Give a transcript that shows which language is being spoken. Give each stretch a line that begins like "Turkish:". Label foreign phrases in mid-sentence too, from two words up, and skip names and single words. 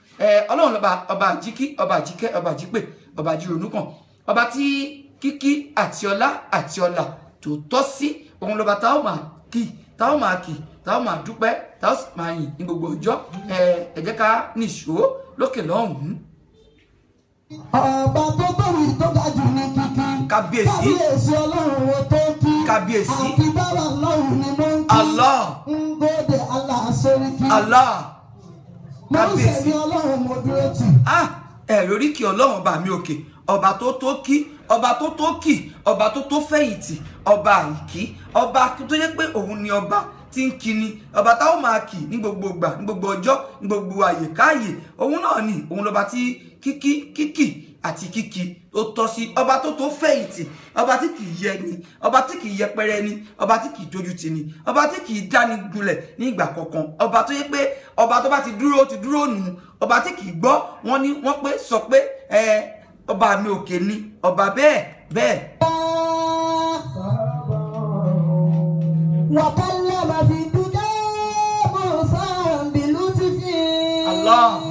Yoruba: Ẹ, Ọlọ́run lọ́ba, ọba àjíkí, ọba àjíkẹ́, ọba àjípè, ọba àjírònú kàn, ọba tí kíkí àti ọlá àti ọlà tó tọ́ sí, òun lọ́ba tá ó máa kí, tá ó máa kí, tá ó máa dúpẹ́, tá ó sì máa yìn ní gbogbo ọjọ́. Ẹ, ẹ jẹ́ ká nìṣó lókè lọ́hùn-ún. Ọba tó tóbi tó ga jù ní kíkí. Kábíyèsí. Kábíyèsí Ọlọ́run wo tó kí. Kábíyèsí. Àkíbára Ọlọ́run ni mo ń kí. Allah. Ngóde Allah Sẹ́ríkì. Allah. Mo ń Kábíyèsí. ṣẹ̀bi Ọlọ́run mo dúró tì. Ah, ẹ lórí kí Ọlọ́run bá mi òkè, ọba tó tó kí, ọba tó tó kì, ọba tó tó fẹ̀yìntì, ọba àìkí, ọba tó yẹ pé òun ni ọba tí ń kí ni, ọba tá ó máa kì ní gbogbo ìgbà, ní gbogbo ọjọ́, ní gbogbo àyè káàyè. Òun náà ni, òun lọba tí kíkí, kíkì àti kíkì tó tọ́ sí, ọba tó tó fẹ̀yìntì, ọba tí kì í yẹ ni, ọba tí kì í yẹpẹrẹ ni, ọba tí kì í dojú tì ni, ọba tí kì í dáni gulẹ̀ ní ìgbà kankan, ọba tó yẹ pé ọba tó bá ti dúró, ó ti dúró nù, ọba tí kì í gbọ́, wọ́n ní, wọ́n pé, sọ pé, ẹ, ọba mi òkè ni, ọba bẹ́ẹ̀, bẹ́ẹ̀.
Arabic: وكلم في الدجى موسى بلطف. Allah,